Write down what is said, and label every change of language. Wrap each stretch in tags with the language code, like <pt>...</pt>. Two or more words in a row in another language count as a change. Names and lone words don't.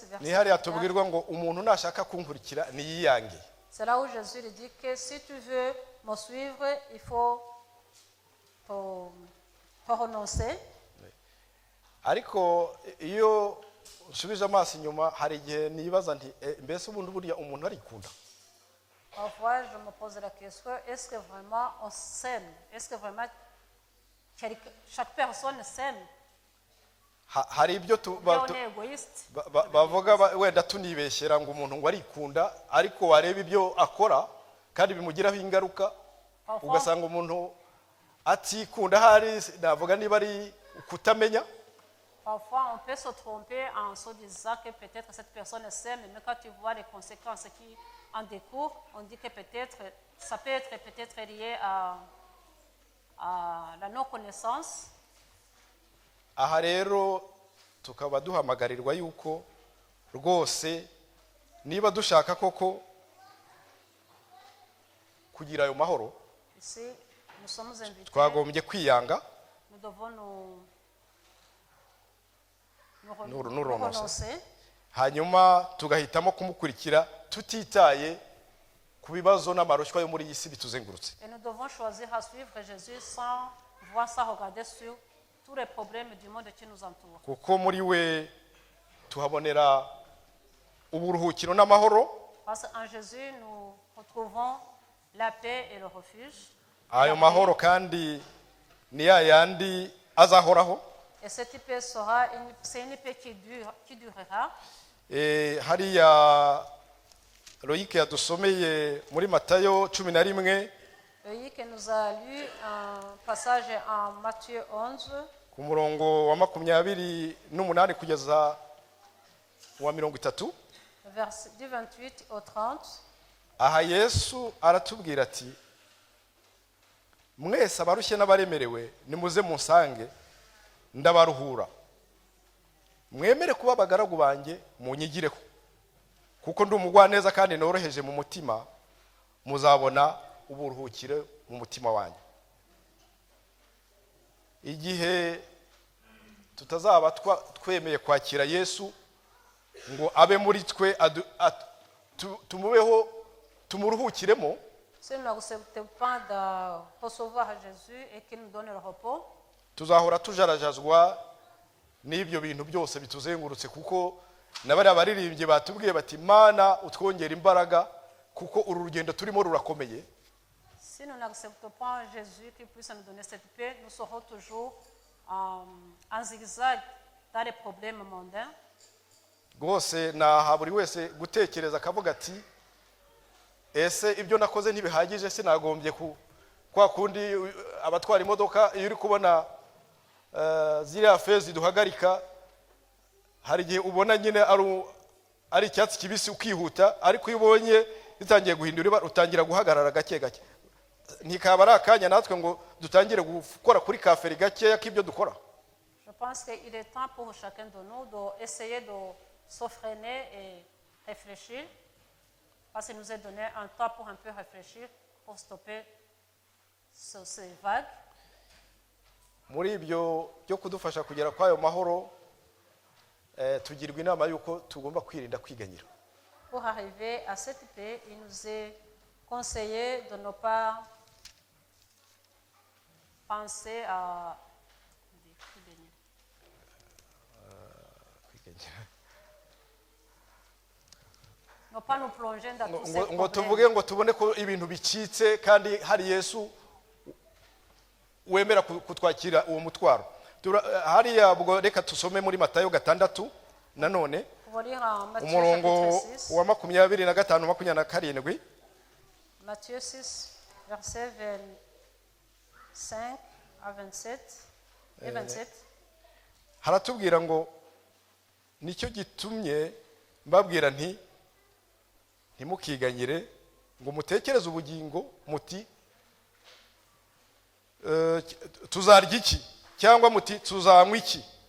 <rw>ni verset hariya 24, tubwirwa ngo umuntu nashaka kunkurikira niyiyange.</rw> <fr>c'est là où Jésus lui dit que si tu veux me suivre, il faut te renoncer.</fr> <rw>Ariko iyo usubije amaso inyuma hari igihe nibaza nti mbese ubundi burya umuntu arikunda.</rw> <fr>Parfois, je me pose la question, est-ce que vraiment on s'aime? Est-ce que vraiment chaque personne s'aime?</fr> <rw>Hari ibyo</rw> <fr>Bien, on est égoïste.</fr> <rw>bavuga wenda tunibeshyera ngo umuntu ngo arikunda, ariko wareba ibyo akora kandi bimugiraho ingaruka, ugasanga umuntu atikunda. Hari navuga niba ari ukutamenya.</rw> <fr>Parfois, on peut se tromper en se disant que peut-être cette personne s'aime, mais quand tu vois les conséquences qui en découlent, on dit que peut-être, ça peut être peut-être lié à la non-connaissance.</fr> <rw>Aha rero tukaba duhamagarirwa yuko rwose niba dushaka koko kugira ayo mahoro,</rw> <fr>Ici, nous sommes invités,</fr> <rw>twagombye kwiyanga,</rw> <fr>nous devons nous renoncer. renoncer.</fr> <rw>hanyuma tugahitamo kumukurikira tutitaye ku bibazo n'amarushywa yo muri iyi si bituzengurutse.</rw> <fr>Et nous devons choisir à suivre Jésus sans voir, sans regarder sur tous les problèmes du monde qui nous entoure.</fr> <rw>Kuko muri we tuhabonera uburuhukiro n'amahoro.</rw> <fr>Parce qu'en Jésus, nous retrouvons la paix et le refuge.</fr> <rw>Ayo mahoro kandi ni ya yandi azahoraho.</rw> <fr>Et cette paix sera c'est une paix qui durera.</fr> <rw>Hariya Loïc yadusomeye muri Matayo 11</rw> <fr>Loïc nous a lu un passage en Matthieu 11,</fr> <rw>ku murongo wa 28 kugeza wa 30.</rw> <fr>du 28 au 30.</fr> <rw>Aha Yesu aratubwira ati, mwese abarushye n'abaremerewe nimuze munsange ndabaruhura, mwemere kuba abagaragu banjye munyigireho, kuko ndi umugwaneza kandi noroheje mu mutima, muzabona uburuhukire mu mutima wanyu. Igihe tutazaba twemeye kwakira Yesu ngo abe muri twe tumubeho tumuruhukiremo,</rw> <fr>Si nous n'acceptons pas de recevoir Jésus et qu'il nous donne le repos,</fr> <rw>tuzahora tujarajazwa n'ibyo bintu byose bituzengurutse, kuko nabari abaririmbye batubwiye bati Mana utwongera imbaraga kuko uru rugendo turimo rurakomeye.</rw> <fr>si nous n'acceptons pas Jésus qui puisse nous donner cette paix, nous serons toujours en zigzag dans les problèmes mondains.</fr> <rw>Rwose naha buri wese gutekereza akavuga ati, ese ibyo nakoze ntibihagije, sinagombye kwa kundi abatwara imodoka iyo uri kubona ziriya fezi duhagarika, hari igihe ubona nyine ari icyatsi kibisi ukihuta, ariko iyo ubonye bitangiye guhindura utangira guhagarara gake gake. Ntikaba ari akanya natwe ngo dutangire gukora kuri kaferi gakeya k'ibyo dukora.</rw> <fr>Je pense qu'il est temps pour chacun de nous d'essayer de se freiner et réfléchir, parce qu'il nous est donné un temps pour un peu réfléchir, pour stopper ces vagues.</fr> <rw>Muri ibyo byo kudufasha kugera kwayo mahoro, tugirwa inama yuko tugomba kwirinda kwiganyira.</rw> <fr>Pour arriver à cette paix, il nous est conseillé de ne pas penser à ne pas nous plonger dans tous ces</fr> <rw>ngo tuvuge</rw> <fr>problèmes.</fr> <rw>ngo tubone ko ibintu bicitse kandi hari Yesu wemera kutwakira uwo mutwaro. Hariya ubwo reka tusome muri Matayo 6 nanone</rw> <fr>Pour lire en Matthieu</fr> <rw>umurongo</rw> <fr>chapitre 6,</fr> <rw>wa 25 27.</rw> <fr>Matthieu 6, verset 25 à 27 et 27.</fr> <rw>haratubwira ngo nicyo gitumye mbabwira nti ntimukiganyire ngo mutekereze ubugingo muti tuzarya iki cyangwa muti tuzanywa iki.</rw>